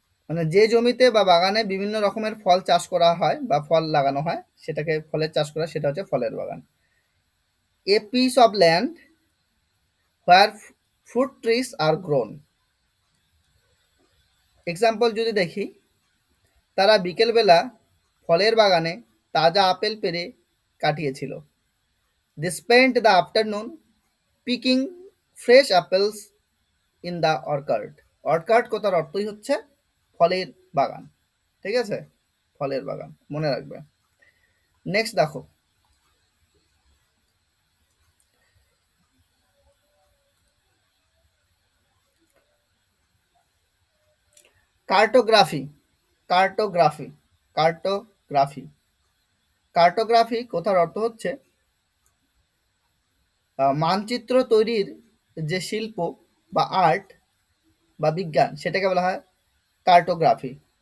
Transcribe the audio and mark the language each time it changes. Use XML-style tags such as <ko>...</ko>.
<bn>মানে যে জমিতে বা বাগানে বিভিন্ন রকমের ফল চাষ করা হয় বা ফল লাগানো হয়, সেটাকে ফলের চাষ করা, সেটা হচ্ছে ফলের বাগান।</bn> <en>A piece of land where fruit trees are grown.</en> <bn>Example যদি দেখি, তারা বিকেলবেলা ফলের বাগানে তাজা আপেল পেড়ে কাটিয়েছিল।</bn> <en>They spent the afternoon picking fresh apples in the orchard.</en> <bn>অর্কার্ড কথার অর্থই হচ্ছে ফলের বাগান, ঠিক আছে? ফলের বাগান মনে রাখবে। নেক্সট দেখো, কার্টোগ্রাফি, কার্টোগ্রাফি, কার্টোগ্রাফি, কার্টোগ্রাফি কথার অর্থ হচ্ছে মানচিত্র তৈরির যে শিল্প বা আর্ট বা বিজ্ঞান, সেটাকে বলা হয় কার্টোগ্রাফি।</bn>